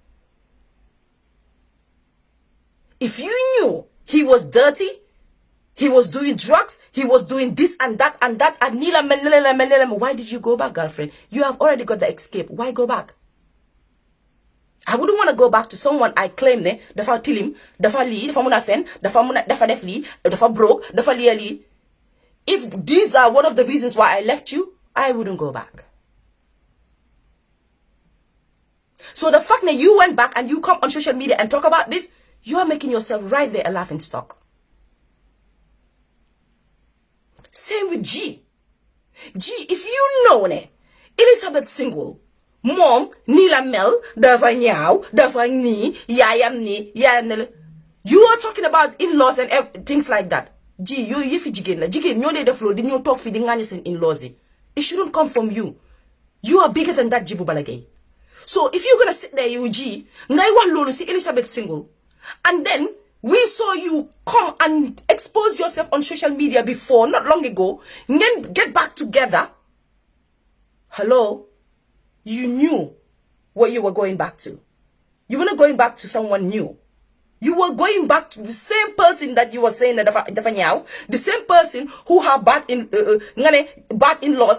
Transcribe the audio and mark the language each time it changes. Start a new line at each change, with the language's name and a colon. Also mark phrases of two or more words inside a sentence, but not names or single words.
English: If you knew he was dirty, he was doing drugs, he was doing this and that, and why did you go back, girlfriend? You have already got the escape. Why go back? I wouldn't want to go back to someone I claim
Wolof: dafa tilim, dafa li, dafa muna fen, dafa def li, dafa broke, dafa li.
English: If these are one of the reasons why I left you, I wouldn't go back. So the fact that you went back and you come on social media and talk about this, you are making yourself right there a laughing stock. Same with G. G, if you know Elizabeth Shyngle, mom,
Wolof: ni la mel, dafa ñaaw, dafa ni, yaayam ni.
English: You are talking about in-laws and things like that.
Wolof: G, you yefi jigen la. Jigen ñoo dee def lo di ñoo talk fi di ngagne sen in-laws yi.
English: It shouldn't come from you. You are bigger than that, Gibou Bala Gaye. So if you're gonna sit there, you G,
Wolof: ngay wax lolu si
English: Elizabeth Shyngle, and then we saw you come and expose yourself on social media before, not long ago, then get back together. Hello? You knew what you were going back to. You were not going back to someone new. You were going back to the same person that you were saying that the same person who have bad in-laws.